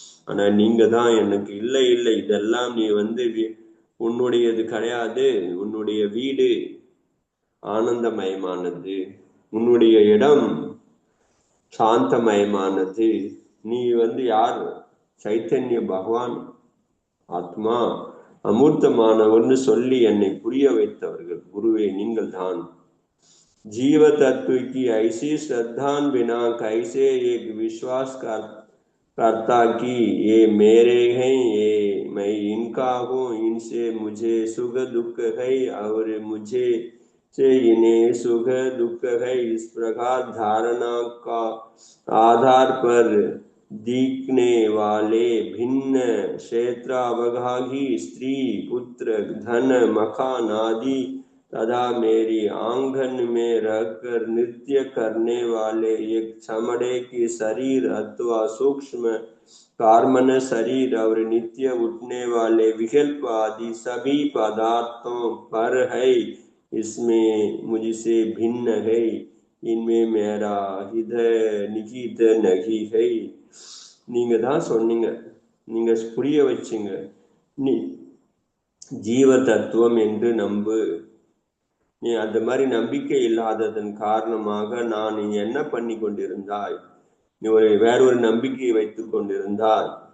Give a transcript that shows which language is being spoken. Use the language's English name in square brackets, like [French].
[Tamil] ஆனா நீங்க தான் எனக்கு இல்லை இல்லை இதெல்லாம் நீ உன்னுடையது கிடையாது, உன்னுடைய வீடு ஆனந்தமயமானது, உன்னுடைய இடம் சாந்தமயமானது, நீ யார், சைத்தன்ய பகவான் ஆத்மா அமூர்த்தமானவர்னு சொல்லி என்னை புரிய வைத்தவர்கள் குருவே நீங்கள் தான். [Hindi] जीव तत्व की ऐसी श्रद्धान बिना कैसे एक विश्वास करता कि ये मेरे हैं, ये मैं इनका हूँ, इनसे मुझे सुख दुख है और मुझे से इन्हें सुख दुख है। इस प्रकार धारणा का आधार पर दिखने वाले भिन्न क्षेत्र अवगाही स्त्री पुत्र धन मकान आदि तथा मेरी आंगन में रहकर नृत्य करने वाले एक चमड़े की शरीर अथवा सूक्ष्म कार्मन शरीर और नित्य उठने वाले विकल्प आदि सभी पदार्थों पर है, इसमें मुझसे भिन्न है, इनमें मेरा हृदय निहित नहीं है. [Tamil] நீங்க தான் சொன்னீங்க, நீங்க புரிய வச்சீங்க, நீ ஜீவ தத்துவம் என்று நம்பு. நீ அந்த மாதிரி நம்பிக்கை இல்லாததன் காரணமாக நான் நீ என்ன பண்ணி கொண்டிருந்தாய், நீ வேறொரு நம்பிக்கையை வைத்துக் கொண்டிருந்தாய்.